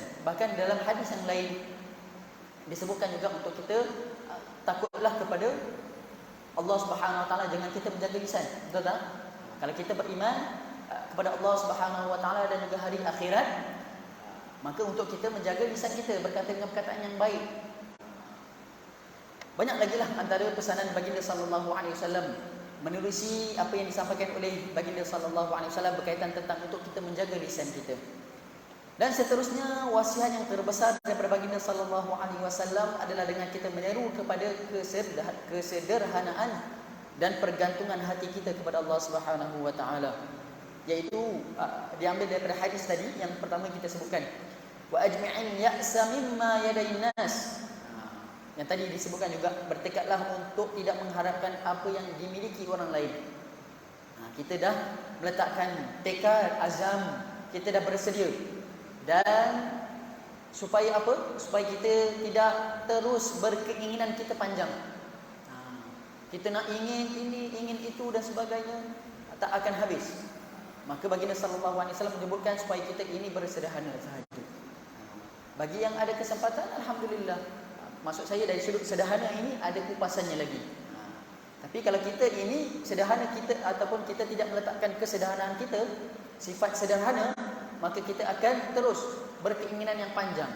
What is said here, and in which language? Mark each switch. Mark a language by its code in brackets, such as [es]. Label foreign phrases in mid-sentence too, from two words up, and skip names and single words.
[ms] Bahkan dalam hadis yang lain disebutkan juga untuk kita takutlah kepada Allah [ar] سبحانه وتعالى, [ms] jangan kita menjaga lisan. Betul tak? Kalau kita beriman kepada Allah [ar] سبحانه وتعالى [ms] dan juga hari akhirat, maka untuk kita menjaga lisan kita, berkata dengan perkataan yang baik. Banyak lagi lah antara pesanan baginda [ar] صلى الله عليه وسلم [ms] menerusi apa yang disampaikan oleh baginda [ar] صلى الله عليه وسلم [ms] berkaitan tentang untuk kita menjaga lisan kita. Dan seterusnya, wasiat yang terbesar daripada baginda [ar] صلى الله عليه وسلم [ms] adalah dengan kita menyeru kepada kesederhanaan dan pergantungan hati kita kepada Allah [ar] سبحانه وتعالى. [ms] Iaitu diambil daripada hadis tadi yang pertama kita sebutkan, [ar] وأجمع اليأس مما أيدي الناس. [ms] Yang tadi disebutkan juga, bertekadlah untuk tidak mengharapkan apa yang dimiliki orang lain. Kita dah meletakkan tekad, azam, kita dah bersedia. Dan supaya apa? Supaya kita tidak terus berkeinginan kita panjang. Kita nak ingin ini, ingin itu dan sebagainya, tak akan habis. Maka baginda [ar] صلى الله عليه وسلم [ms] menyebutkan supaya kita ini bersederhana sahaja. Bagi yang ada kesempatan, alhamdulillah. Maksud saya dari sudut sederhana ini ada kupasannya lagi. Tapi kalau kita ini sederhana kita, ataupun kita tidak meletakkan kesederhanaan kita, sifat sederhana, maka kita akan terus berkeinginan yang panjang.